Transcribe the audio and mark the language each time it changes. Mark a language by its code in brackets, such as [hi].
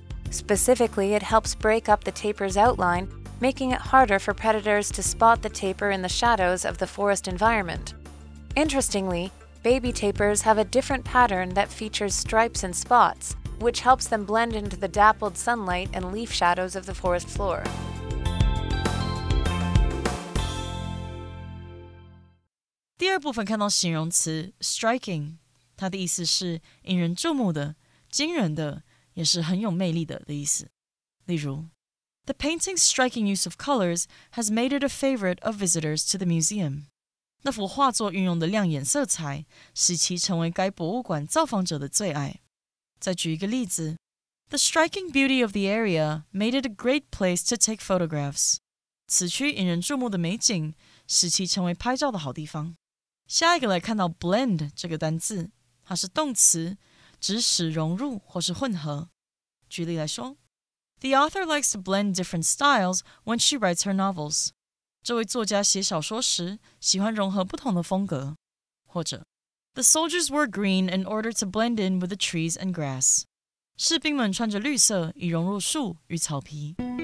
[en] Specifically, it helps break up the taper's outline, making it harder for predators to spot the taper in the shadows of the forest environment. Interestingly, baby tapirs have a different pattern that features stripes and spots, which helps them blend into the dappled sunlight and leaf shadows of the forest floor. [zh] 第二部分看到形容词 striking， 它的意思是引人注目的、惊人的，也是很有魅力的意思。例如 [en] The painting's striking use of colors has made it a favorite of visitors to the museum. [zh] 那幅画作运用的亮眼色彩，使其成为该博物馆造访者的最爱。再举一个例子 [en] The striking beauty of the area made it a great place to take photographs. [zh] 此区引人注目的美景，使其成为拍照的好地方。下一个来看到 blend 这个单字，它是动词，指使融入或是混合。举例来说 [en] The author likes to blend different styles when she writes her novels. [zh] 这位作家写小说时，喜欢融合不同的风格。或者 [en] The soldiers wore green in order to blend in with the trees and grass. [zh] 士兵们穿着绿色，以融入树与草皮。